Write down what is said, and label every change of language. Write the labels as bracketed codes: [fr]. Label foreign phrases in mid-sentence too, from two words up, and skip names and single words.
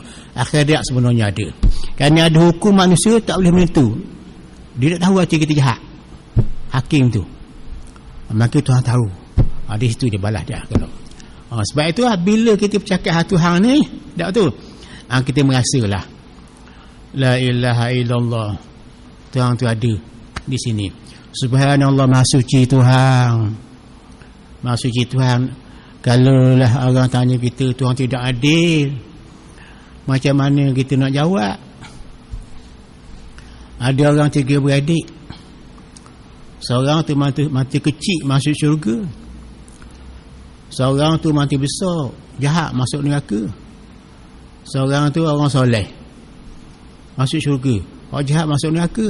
[ms] Akhirat sebenarnya ada. Kerana ada hukum manusia tak boleh menentu. Dia tak tahu hati kita jahat. Hakim tu. Maka Tuhan tahu. Di situ dia balas dia. Sebab itu bila kita bercakap Tuhan ni tak tu, kita merasalah [ar] لا إله إلا الله, [ms] Tuhan tu ada di sini. Subhanallah, maha suci Tuhan, maha suci Tuhan. Kalaulah orang tanya kita Tuhan tidak adil, macam mana kita nak jawab? Ada orang 3 beradik, seorang tu mati kecil masuk syurga, seorang tu mati besar jahat masuk neraka, seorang tu orang soleh masuk syurga, orang jahat masuk neraka.